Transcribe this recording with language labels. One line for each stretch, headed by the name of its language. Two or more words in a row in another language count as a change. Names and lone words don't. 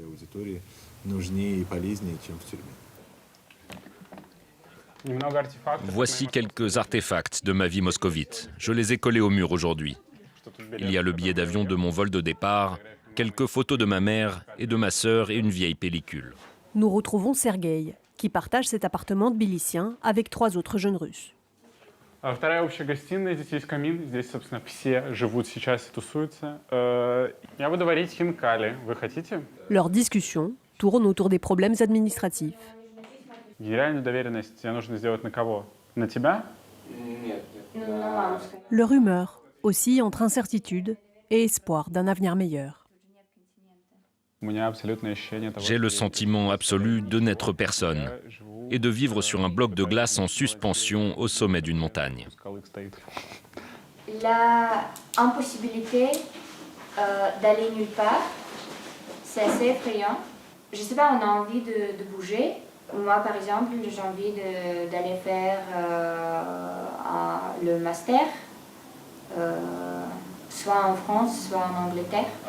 French: Voici quelques artefacts de ma vie moscovite. Je les ai collés au mur aujourd'hui. Il y a le billet d'avion de mon vol de départ, quelques photos de ma mère et de ma sœur et une vieille pellicule. Nous retrouvons Sergueï, qui partage cet appartement tbilissien avec 3 autres jeunes Russes.
Russian: Вторая общая гостиная, здесь есть камин, здесь, собственно, все живут сейчас и тусуются. Я буду варить хинкали. Вы хотите?
French: Leur discussion tourne autour des problèmes administratifs.
Russian: Генеральную доверенность тебе нужно сделать на кого? На тебя?
French: Leur humeur oscille entre incertitude et espoir d'un avenir meilleur.
Russian: У меня абсолютное ощущение того,
French: J'ai le sentiment absolu de n'être personne et de vivre sur un bloc de glace en suspension au sommet d'une montagne. La impossibilité d'aller nulle part, c'est assez effrayant. je sais pas, on a envie de bouger. Moi, par exemple, j'ai envie d'aller faire le master, soit en France, soit en Angleterre.